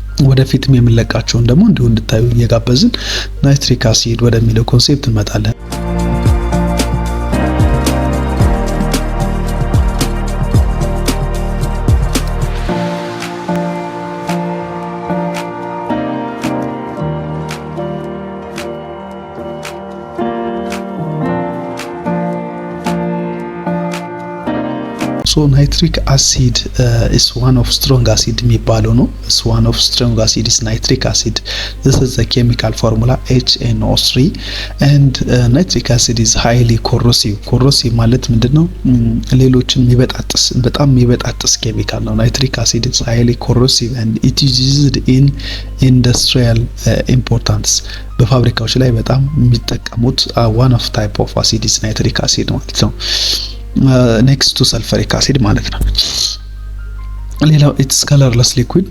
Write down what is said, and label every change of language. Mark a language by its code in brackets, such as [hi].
[am] ወደፊትም የምንለቃቸውን ደግሞ እንዲሁ እንድታዩ እየጋበዝን ናይትሪክ አሲድ ወደሚለው ኮንሴፕት እንመጣለን። [en] So nitric acid is one of strong acid [am] የሚባለው ነው. [en] Is one of strong acid is nitric acid. This is the chemical formula HNO3 and nitric acid is highly corrosive. [am] Corrosive ማለት ምንድነው? ሌሎችን የሚበጣጥስ በጣም የሚበጣጥስ ኬሚካል ነው. [en] Nitric acid is highly corrosive and it is used in industrial importance. [am] በፋብሪካዎች ላይ በጣም የሚጠቀሙት [en] one of type of acid is nitric acid [am] ማለት ነው. [en] Next to sulfuric acid [am] ማለት ነው። ሌላው [en] it's colorless liquid.